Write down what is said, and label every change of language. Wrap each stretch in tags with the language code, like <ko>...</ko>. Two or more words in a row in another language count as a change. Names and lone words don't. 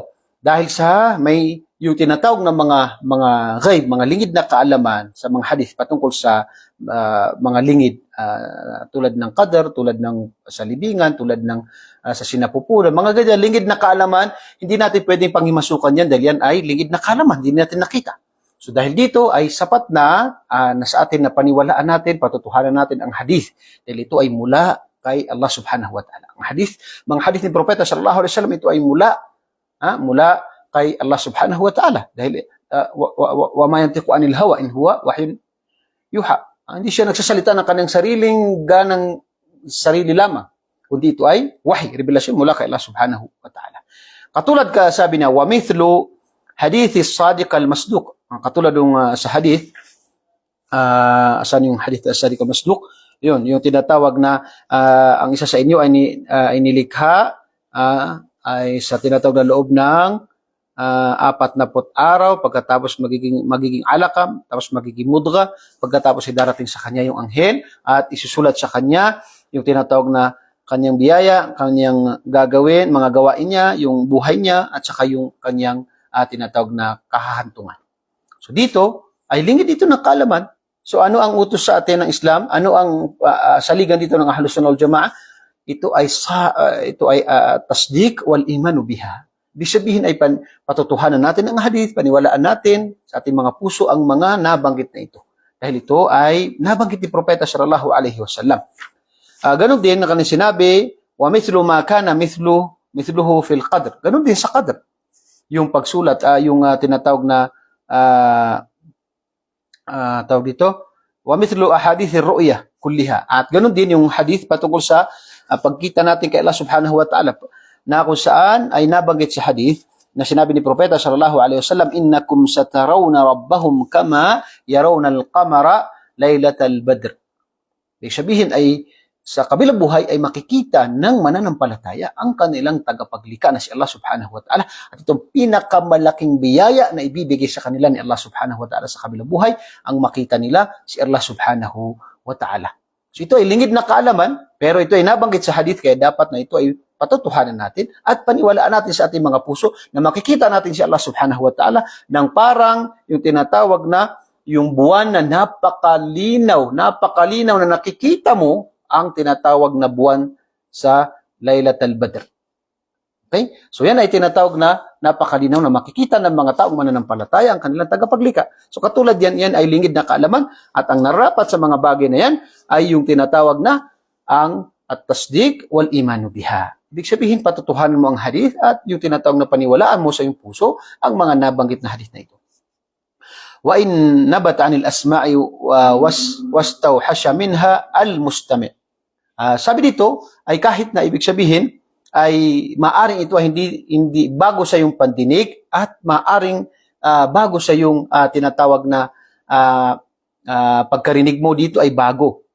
<tl>Dahil sa may yung tinatawag ng mga ghaib, mga lingid na kaalaman sa mga hadith patungkol sa mga lingid, tulad ng qadar, tulad ng sa libingan, tulad ng sa sinapupunan, mga ganyan, lingid na kaalaman, hindi natin pwedeng panghimasukan yan dahil yan ay lingid na kaalaman, hindi natin nakita. So dahil dito ay sapat na sa atin na paniwalaan natin, patutuhanan natin ang hadith, dahil ito ay mula kay Allah</tl> <ar>سبحانه وتعالى.</ar> <tl>Mga hadith ni Propeta</tl> <ar>صلى الله عليه وسلم,</ar> <tl>ito ay mula kay Allah</tl> <ar>سبحانه وتعالى. Dahil وما ينطق عن الهوى إن هو وحي يوحى.</ar> <tl>Hindi siya nagsasalita ng kanyang sarili lamang. kundi ito ay wahy, revelasyon mula kay Allah</tl> <ar>سبحانه وتعالى.</ar> <tl>Katulad ka sabi niya,</tl> <ar>ومثل حديث الصادق المصدوق.</ar> <tl>Katulad ng sa hadith, saan yung</tl> <ar>حديث الصادق المصدوق?</ar> <tl>Yun, yung tinatawag na ang isa sa inyo ay nilikha ay sa tinatawag na loob ng 40 araw, pagkatapos magiging alakam, tapos magiging mudga, pagkatapos ay darating sa kanya yung anghel at isusulat sa kanya yung tinatawag na kanyang biyaya, kanyang gagawin, mga gawain niya, yung buhay niya, at saka yung kanyang tinatawag na kahahantungan. So dito, ay lingid dito ng kaalaman. So ano ang utos sa atin ng Islam? Ano ang saligan dito ng Ahlus Sunnah wal Jamaah? Ito ay</tl> <ar>تصديق والإيمان بها.</ar> <tl>Ibig sabihin ay patutuhanan natin ang hadith, paniwalaan natin sa ating mga puso ang mga nabanggit na ito. Dahil ito ay nabanggit ni Propeta</tl> <ar>صلى الله عليه وسلم.</ar> <tl>Ganon din na kanyang sinabi,</tl> <ar>ومثل ما كان مثله في القدر.</ar> <tl>Ganon din sa qadr. Yung pagsulat, yung tinatawag na tawag dito,</tl> <ar>ومثل أحاديث الرؤية كلها.</ar> <tl>At ganon din yung hadith patungkol sa pagkita natin kay Allah</tl> <ar>سبحانه وتعالى,</ar> <tl>na kung saan ay nabanggit sa hadith na sinabi ni Propeta</tl> <ar>صلى الله عليه وسلم, إنكم سترون ربهم كما يرون القمر ليلة البدر.</ar> <tl>Ibig sabihin ay sa kabilang buhay ay makikita ng mananampalataya ang kanilang tagapaglikha na si Allah</tl> <ar>سبحانه وتعالى.</ar> <tl>At itong pinakamalaking biyaya na ibibigay sa kanila ni Allah</tl> <ar>سبحانه وتعالى</ar> <tl>sa kabilang buhay, ang makita nila si Allah</tl> <ar>سبحانه وتعالى.</ar> <tl>So ito ay lingid na kaalaman, pero ito ay nabanggit sa hadith, kaya dapat na ito ay patutuhanan natin at paniwalaan natin sa ating mga puso na makikita natin si Allah</tl> <ar>سبحانه وتعالى</ar> <tl>ng parang yung tinatawag na yung buwan na napakalinaw na nakikita mo ang tinatawag na buwan sa</tl> <ar>ليلة البدر.</ar> <tl>Okay? So yan ay tinatawag na napakalinaw na makikita ng mga taong mananampalataya ang kanilang tagapaglikha. So katulad yan ay lingid na kaalaman at ang narapat sa mga bagay na yan ay yung tinatawag na ang</tl> <ar>التصديق والإيمان بها.</ar> <tl>Ibig sabihin patutuhanan mo ang hadith at yung tinatawag na paniwalaan mo sa iyong puso ang mga nabanggit na hadith na ito.</tl> <ar>وإن نبا عن الأسماع واستوحش منها المستمع'.</ar> <tl>Sabi dito ay kahit na ibig sabihin ay maaring ito ay hindi bago sa iyong pandinig at maaring bago sa iyong tinatawag na pagkarinig mo dito ay bago.</tl>